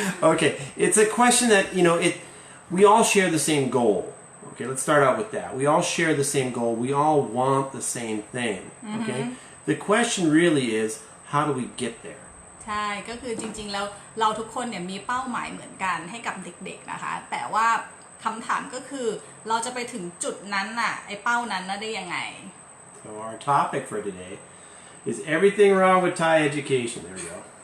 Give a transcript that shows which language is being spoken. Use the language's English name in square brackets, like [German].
[English] Okay, it's a question that we all share the same goal. Okay, let's start out with that. We all share the same goal. We all want the same thing. Okay, the question really is, how do we get there? [Thai] ใช่ก็คือจริงๆแล้วเราทุกคนเนี่ยมีเป้าหมายเหมือนกันให้กับเด็กๆนะคะแต่ว่าคำถามก็คือเราจะไปถึงจุดนั้นน่ะไอ้เป้านั้นน่ะได้ยังไง [English] So our topic for today is everything wrong with Thai education. There we go.